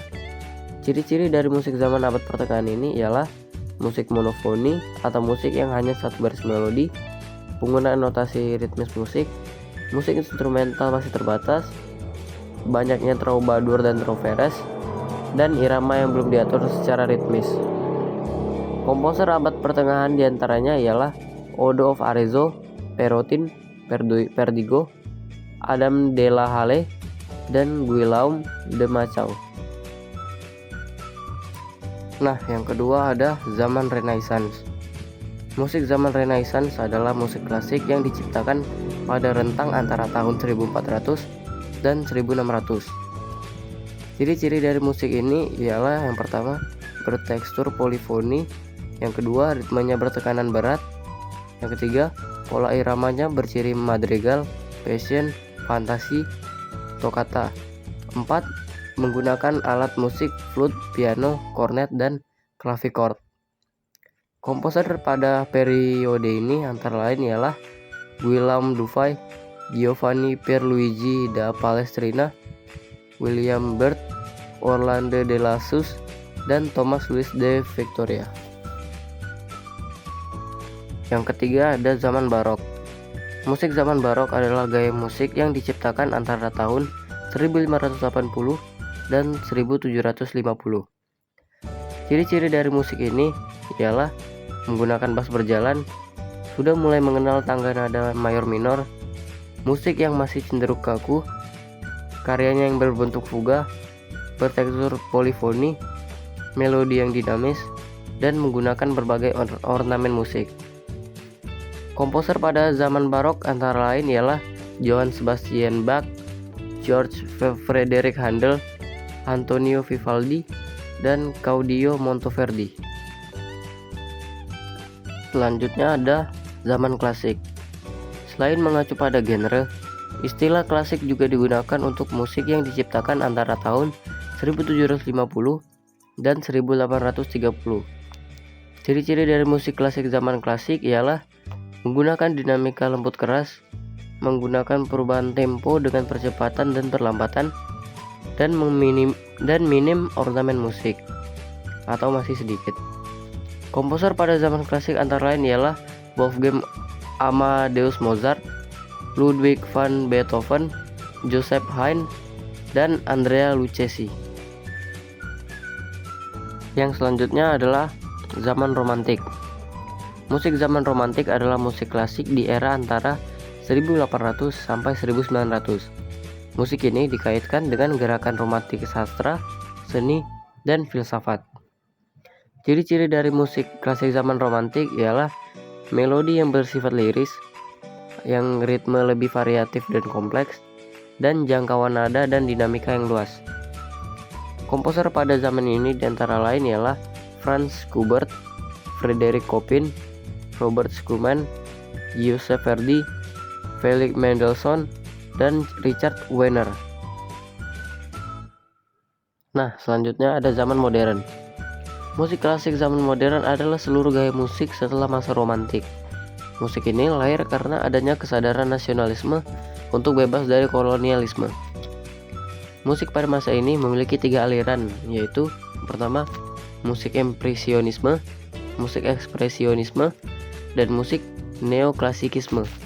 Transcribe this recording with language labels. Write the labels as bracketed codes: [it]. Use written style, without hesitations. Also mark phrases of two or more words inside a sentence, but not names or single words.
[id] Ciri-ciri dari musik zaman abad pertengahan ini ialah musik monofoni atau musik yang hanya satu baris melodi, penggunaan notasi ritmis musik instrumental masih terbatas, banyaknya troubadour dan troveres, dan irama yang belum diatur secara ritmis. Komposer abad pertengahan diantaranya ialah Odo of Arezzo, Perotin, Perdigo, Adam de la Halle, dan Guillaume de Machau. Nah, yang kedua ada zaman Renaissance. Musik zaman Renaissance adalah musik klasik yang diciptakan pada rentang antara tahun 1400 dan 1600. Ciri-ciri dari musik ini ialah yang pertama bertekstur polifoni, yang kedua ritmenya bertekanan berat, yang ketiga pola iramanya berciri madrigal, passion, fantasi, toccata. 4. Menggunakan alat musik flute, piano, cornet, dan clavichord. Komposer pada periode ini antara lain ialah Guillaume Dufay, Giovanni Pierluigi da Palestrina, William Byrd, Orlando de Lassus, dan Thomas Louis de Victoria. Yang ketiga ada zaman barok. Musik zaman barok adalah gaya musik yang diciptakan antara tahun 1580 dan 1750. Ciri-ciri dari musik ini ialah menggunakan bas berjalan, sudah mulai mengenal tangga nada mayor minor, musik yang masih cenderung kaku, karyanya yang berbentuk fuga, bertekstur polifoni, melodi yang dinamis, dan menggunakan berbagai ornamen musik. Komposer pada zaman barok antara lain ialah Johann Sebastian Bach, George Frederick Handel, Antonio Vivaldi, dan Claudio Monteverdi. Selanjutnya ada zaman klasik. Selain mengacu pada genre, istilah klasik juga digunakan untuk musik yang diciptakan antara tahun 1750 dan 1830. Ciri-ciri dari musik klasik zaman klasik ialah menggunakan dinamika lembut keras, menggunakan perubahan tempo dengan percepatan dan perlambatan, dan minim ornamen musik atau masih sedikit. Komposer pada zaman klasik antara lain ialah Wolfgang Amadeus Mozart, Ludwig van Beethoven, Joseph Haydn, dan Andrea Lucchesi. Yang selanjutnya adalah zaman romantik. Musik zaman romantik adalah musik klasik di era antara 1800 sampai 1900. Musik ini dikaitkan dengan gerakan romantik sastra, seni, dan filsafat. Ciri-ciri dari musik klasik zaman romantik ialah melodi yang bersifat liris, yang ritme lebih variatif dan kompleks, dan jangkauan nada dan dinamika yang luas. Komposer pada zaman ini diantara lain ialah Franz Schubert, Frederick Chopin, Robert Schumann, Giuseppe Verdi, Felix Mendelssohn, dan Richard Wagner. Nah, selanjutnya ada zaman modern. Musik klasik zaman modern adalah seluruh gaya musik setelah masa romantik. Musik ini lahir karena adanya kesadaran nasionalisme untuk bebas dari kolonialisme. Musik pada masa ini memiliki 3 aliran, yaitu pertama, musik impresionisme, musik ekspresionisme, dan musik neoklasikisme.